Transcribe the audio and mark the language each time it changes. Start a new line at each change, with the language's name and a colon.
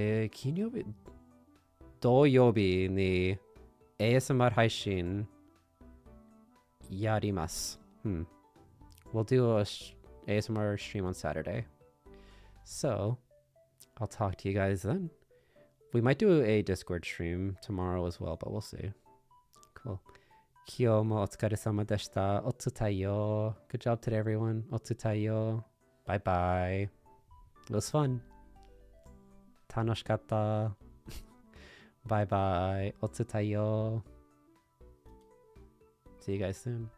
Japanese: 金曜日、土曜日に ASMR 配信やります。
English: We'll do a ASMR stream on Saturday. So, I'll talk to you guys then. We might do a Discord stream tomorrow as well, but we'll see. Cool.
Japanese: 今日もお疲れ様でした。おつたよ。
English: Good job today, everyone.
Japanese: おつたよ。
English: Bye bye. It was fun.
Japanese: 楽しかった。
English: Bye bye.
Japanese: おつたよ。
English: See you guys soon.